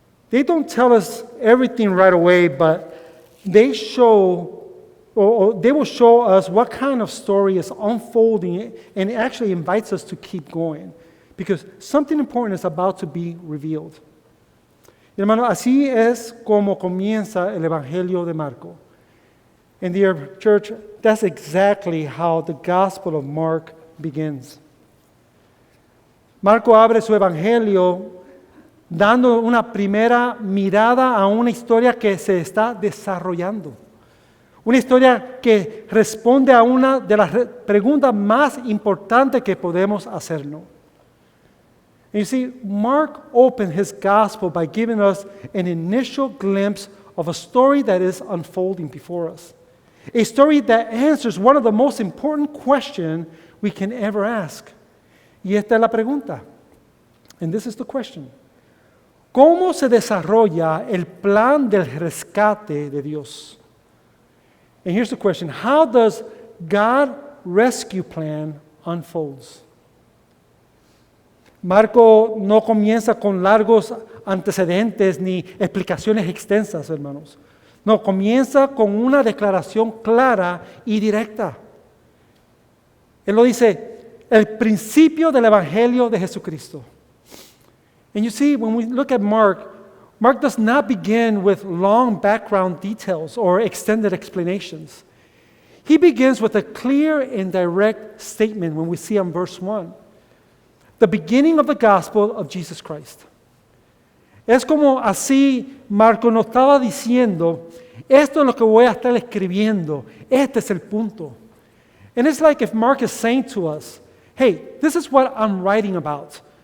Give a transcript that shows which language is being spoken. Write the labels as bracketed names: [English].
[English] They don't tell us everything right away, but they will show us what kind of story is unfolding, and it actually invites us to keep going because something important is about to be revealed. [Spanish] Y hermano, así es como comienza el Evangelio de Marco. [English] And dear church, that's exactly how the Gospel of Mark begins. [Spanish] Marco abre su Evangelio dando una primera mirada a una historia que se está desarrollando. Una historia que responde a una de las preguntas más importantes que podemos hacernos. [English] And you see, Mark opened his gospel by giving us an initial glimpse of a story that is unfolding before us. A story that answers one of the most important questions we can ever ask. [Spanish] Y esta es la pregunta. [English] And this is the question. [Spanish] ¿Cómo se desarrolla el plan del rescate de Dios? [English] And here's the question. How does God's rescue plan unfolds? [Spanish] Marco no comienza con largos antecedentes ni explicaciones extensas, hermanos. No, comienza con una declaración clara y directa. Él lo dice, el principio del Evangelio de Jesucristo. [English] And you see, when we look at Mark does not begin with long background details or extended explanations. He begins with a clear and direct statement when we see on verse 1. The beginning of the gospel of Jesus Christ. [Spanish] Es como así Marco nos estaba diciendo, esto es lo que voy a estar escribiendo, este es el punto. [English] And it's like if Mark is saying to us, hey, this is what I'm writing about.